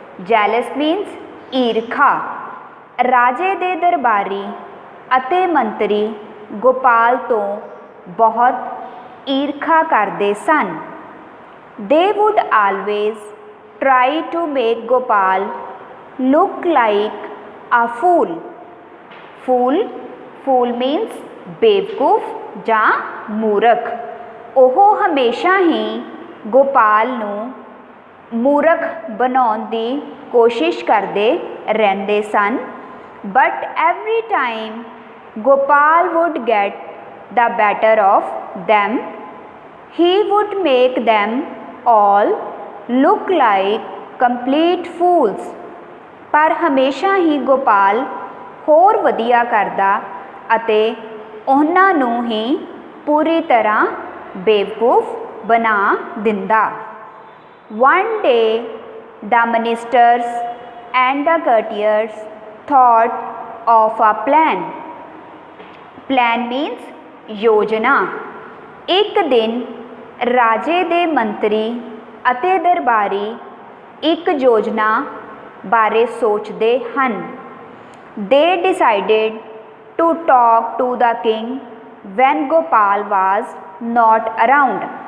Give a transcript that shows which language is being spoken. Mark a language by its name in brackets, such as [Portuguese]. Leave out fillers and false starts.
[English] Jealous means ਈਰਖਾ। [Punjabi] ਰਾਜੇ ਦੇ ਦਰਬਾਰੀ ਅਤੇ ਮੰਤਰੀ ਗੋਪਾਲ ਤੋਂ ਬਹੁਤ ਈਰਖਾ ਕਰਦੇ ਸਨ। [English] They would always try to make Gopal look like a fool. Fool means [Punjabi] ਬੇਵਕੂਫ ਜਾਂ ਮੂਰਖ। ਉਹ ਹਮੇਸ਼ਾ ਹੀ ਗੋਪਾਲ ਨੂੰ ਮੂਰਖ ਬਣਾਉਣ ਦੀ ਕੋਸ਼ਿਸ਼ ਕਰਦੇ ਰਹਿੰਦੇ ਸਨ। [English] But every time Gopal would get the better of them, he would make them all look like complete fools. [Punjabi] ਪਰ ਹਮੇਸ਼ਾ ਹੀ ਗੋਪਾਲ ਹੋਰ ਵਧੀਆ ਕਰਦਾ ਅਤੇ ਉਹਨਾਂ ਨੂੰ ਹੀ ਪੂਰੀ ਤਰ੍ਹਾਂ ਬੇਵਕੂਫ ਬਣਾ ਦਿੰਦਾ। [English] One day the ministers and the courtiers thought of a plan. Plan means ਯੋਜਨਾ। [Punjabi] ਇੱਕ ਦਿਨ ਰਾਜੇ ਦੇ ਮੰਤਰੀ ਅਤੇ ਦਰਬਾਰੀ ਇੱਕ ਯੋਜਨਾ ਬਾਰੇ ਸੋਚਦੇ ਹਨ। [English] They decided to talk to the king when Gopal was not around.